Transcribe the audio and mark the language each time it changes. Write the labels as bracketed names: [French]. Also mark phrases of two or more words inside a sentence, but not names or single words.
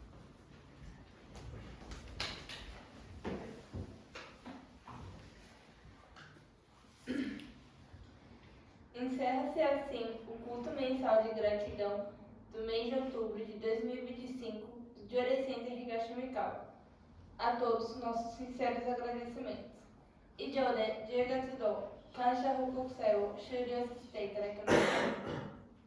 [Portuguese] Encerra-se assim o culto mensal de gratidão do mês de outubro de 2025 do Jori Center Higashi Mikao. A todos nossos sinceros agradecimentos. [Japanese] 以上で 10月度感謝報告会を終了させていただきます。